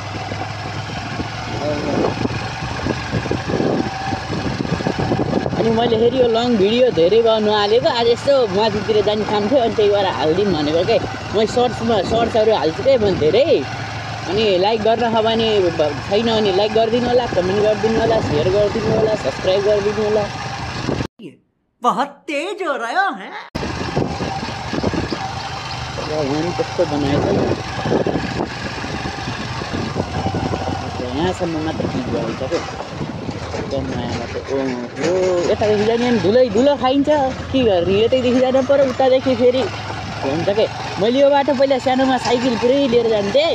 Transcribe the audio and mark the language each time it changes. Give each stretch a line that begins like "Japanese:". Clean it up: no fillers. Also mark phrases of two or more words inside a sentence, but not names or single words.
Nepali: अनि मैले फेरि यो
English: long video
Nepali: धेरै गर्नु हालेको। आज यस्तो माथितिर जाने काम थियो, अनि त्यही भएर हालिदिउँ भनेको के। म सर्ट्सहरू हाल्छु क्या मैले धेरै। अनि लाइक गर्न छ भने छैन भने लाइक गरिदिनु होला, कमेन्ट गरिदिनु होला, सेयर गरिदिनु होला, सब्सक्राइब गरिदिनु होला।
Hindi: बहुत तेज हो रहा है।
Nepali: यहाँ कस्तो बनाएछ नि, यहाँसम्म मात्र चिज भइसक्यो क्या नयाँ बाटो। ओहो, यतादेखि जाने अनि धुलो खाइन्छ, के गर्ने। यतैदेखि जानु पर्यो, उतादेखि फेरि हुन्छ के। मैले यो बाटो पहिला सानोमा साइकल पुरै लिएर जान्थेँ।